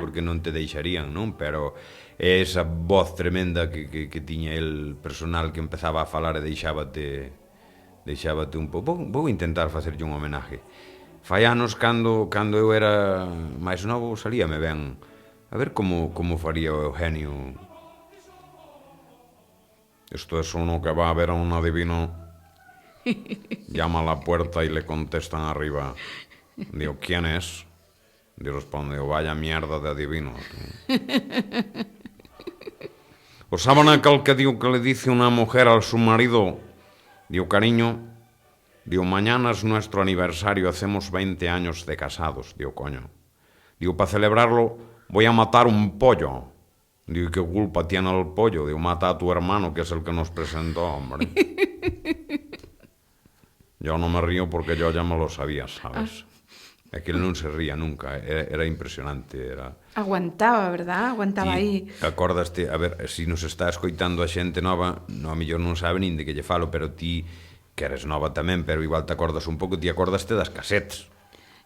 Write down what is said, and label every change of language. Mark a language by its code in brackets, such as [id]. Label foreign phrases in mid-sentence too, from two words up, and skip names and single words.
[gl] Porque non te deixarían, non? Pero esa voz tremenda que tiña el personal que empezaba a falar e deixábate un pouco. Vou intentar facerlle un homenaje. Fai anos, cando eu era máis novo, salíame ben. A ver como faría o Eugenio. [es] Esto es uno que va a ver a un adivino, llama a la puerta y le contestan arriba. Digo, ¿quién es? Y responde, vaya mierda de adivino. ¿O saben aquel que digo que le dice una mujer a su marido? Digo, cariño, digo, mañana es nuestro aniversario, hacemos 20 años de casados. Digo, coño. Digo, para celebrarlo voy a matar un pollo. Digo, ¿qué culpa tiene el pollo? Digo, mata a tu hermano, que es el que nos presentó, hombre. Yo no me río porque yo ya me lo sabía, ¿sabes? [gl] É que ele non se ría nunca, era impresionante. Aguantaba, verdad? Aguantaba aí. Acordaste, a ver, se nos está escoitando a xente nova, no, a mellor non sabe nin de que lle falo, pero ti, que eres nova tamén, pero igual te acordas un pouco, ti acordaste das casetes.